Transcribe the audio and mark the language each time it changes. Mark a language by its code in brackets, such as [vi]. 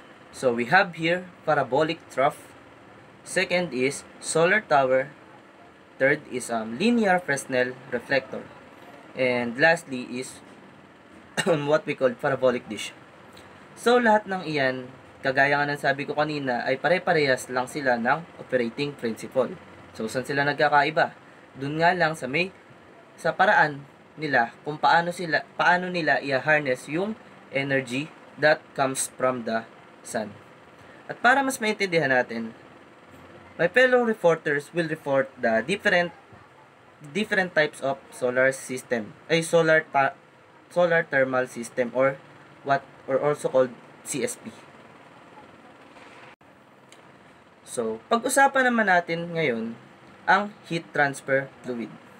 [en] So we have here parabolic trough. Second is solar tower. Third is linear Fresnel reflector. And lastly is what we call parabolic dish. [tl] So lahat ng iyan, kagaya nga ng sabi ko kanina, ay pare-parehas lang sila ng operating principle. So saan sila nagkakaiba? Doon nga lang sa paraan nila kung paano nila i-harness yung energy [en] that comes from the sun. [tl] At para mas maintindihan natin, [en] my fellow reporters will report the different types of solar system, solar thermal system or also called CSP. [tl] So, pag-usapan naman natin ngayon ang heat transfer fluid.